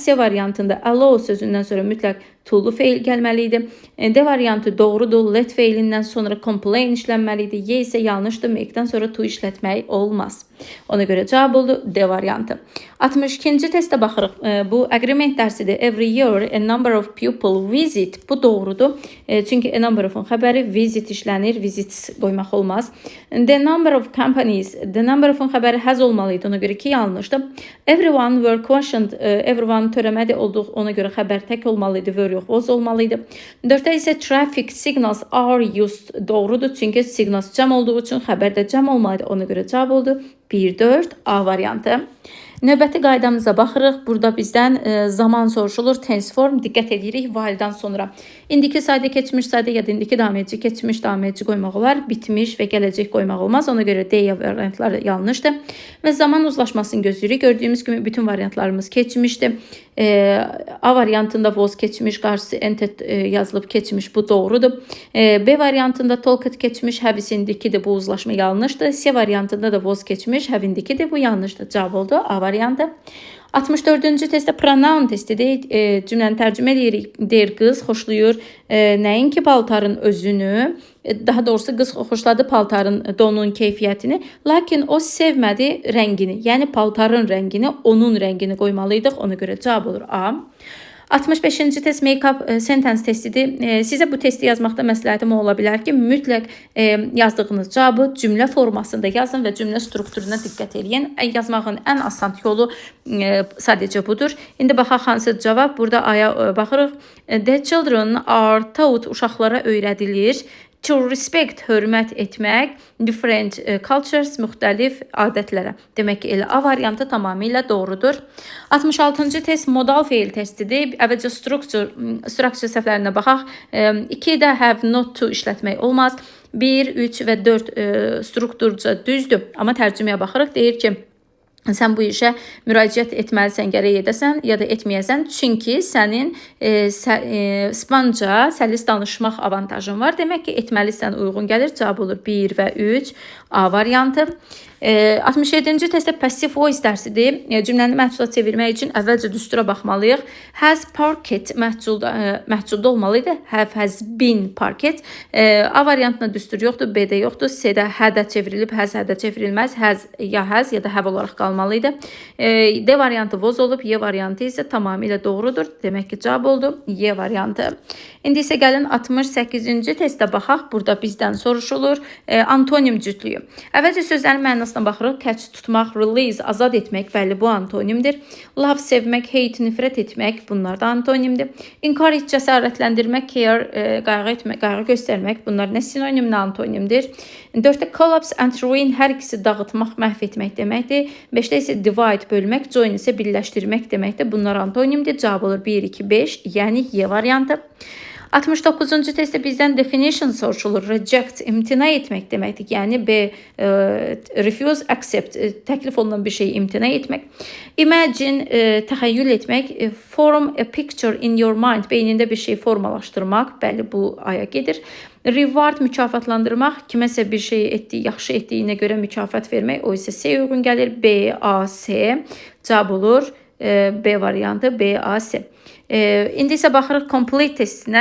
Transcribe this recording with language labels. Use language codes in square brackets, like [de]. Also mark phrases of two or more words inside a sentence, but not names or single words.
[az] C variantında allow sözündən sonra mütləq to-lu feil gəlməliydi. D variantı doğrudur. Let feilindən sonra complain işlənməliydi. Y isə yanlışdır. Make-dən sonra to işlətmək olmaz. Ona görə cavab oldu D variantı. 62-ci testə baxırıq. Bu agreement dərsidir. [en] Every year a number of people visit. [az] Bu doğrudur. Çünki [en] a number of-un [az] xəbəri visit işlənir. Visits qoymaq olmaz. [en] The number of companies. The number of-un [az] xəbəri has olmalıydı. Ona görə ki, yanlışdır. [en] Everyone were questioned. [az] Everyone törəmədi olduq. Ona görə xəbər tək olmalıydı. Were yox, was olmalıydı. 4-də isə [en] traffic signals are used. [az] Doğrudur. Çünki signals cəm olduğu üçün xəbər də cəm olmalıydı. Ona görə cavab oldu 1-4 A variantı. Növbəti qaydamıza baxırıq. Burada bizdən zaman soruşulur. [en] Tense form. [az] Diqqət edirik while'dan sonra. İndiki sayda, keçmiş sayda ya da indiki davam edici, keçmiş davam edici qoymaq olar. Bitmiş və gələcək qoymaq olmaz. Ona görə D variantları yanlışdır. Və zaman uzlaşmasını gözləyirik. Gördüyümüz kimi bütün variantlarımız keçmişdir. A variantında was keçmiş, qarşısı entet yazılıb keçmiş. Bu doğrudur. B variantında talked keçmiş, [en] have is indikidir. [az] Bu uzlaşma yanlışdır. C variantında da was keçmiş, have indikidir. Bu yanlışdır. Cavab oldu A variantı. 64-cü testdə pronoun testidir. Cümləni tərcümə edirik. Deyir qız xoşlayır nəinki paltarın özünü, daha doğrusu qız xoşladı paltarın, donun keyfiyyətini, lakin o sevmədi rəngini. Yəni paltarın rəngini, onun rəngini qoymalıydıq. Ona görə cavab olur A. 65-ci test [en] make-up sentence [az] testidir. Sizə bu testi yazmaqda məsləhətim ola bilər ki, mütləq yazdığınız cavabı cümlə formasında yazın və cümlə strukturuna diqqət edin. Yazmağın ən asan yolu sadəcə budur. İndi baxaq hansı cavab. Burada aya baxırıq. [en] The children are taught, [az] uşaqlara öyrədilir. [en] To respect, [az] hörmət etmək, [en] different cultures, [az] müxtəlif adətlərə. Demək ki, elə A variantı tamamilə doğrudur. 66-cı test modal feil testidir. Əvvəlcə structure səhvlərinə baxaq. 2-də [en] have not to [az] işlətmək olmaz. 1, 3 və 4 strukturca düzdür. Amma tərcüməyə baxırıq. Deyir ki, sən bu işə müraciət etməlisən, gərək edəsən ya da etməyəsən. Çünki sənin İspanca səlis danışmaq avantajın var. Demək ki, etməlisən, uyğun gəlir. Cavab olur 1 və 3 A variantı. 67-ci testdə [en] passive voice [az] dərsidir. Cümləni məhsula çevirmək üçün əvvəlcə düstura baxmalıyıq. [en] Has parked [az] məhculda olmalıydı. [en] Have has been parked. [az] A variantında düstur yoxdur, B-də yoxdur. C-də had-ə çevrilib, has had-ə çevrilməz. Has ya has ya da have olaraq qalmalıydı. D variantı was olub, Y variantı isə tamamilə doğrudur. Demək ki, cavab oldu Y variantı. İndi isə gəlin 68-ci testdə baxaq. Burada bizdən soruşulur. Antonim cütlüyü. Əvvəlcə sözlərin mənasına baxırıq. Catch, tutmaq, release, azad etmək, bəli bu antonimdir. Love, sevmək, hate, nifrət etmək, bunlar da antonimdir. Encourage, cəsarətləndirmək, care, qayğı göstərmək, bunlar nə sinonim, nə antonimdir. [en] 4-də collapse and ruin, [az] hər ikisi dağıtmaq, məhv etmək deməkdir. 5-də isə divide, bölmək, join isə birləşdirmək deməkdir. Bunlar antonimdir. Cavab olur 1, 2, 5, yəni Y variantı. 69-cu testdə bizdən definition soruşulur. Reject, imtina etmək deməkdir. Yəni B, [en] refuse, accept, [az] təklif olunan bir şeyi imtina etmək. Imagine, təxəyyül etmək. [en] Form a picture in your mind, [az] beynində bir şey formalaşdırmaq. Bəli, bu aya gedir. Reward, mükafatlandırmaq. Kiməsə bir şey etdiyi, yaxşı etdiyinə görə mükafat vermək. O isə C uyğun gəlir. B, A, C. Cavab olur B variantı, B, A, C. İndi isə baxırıq complete testinə.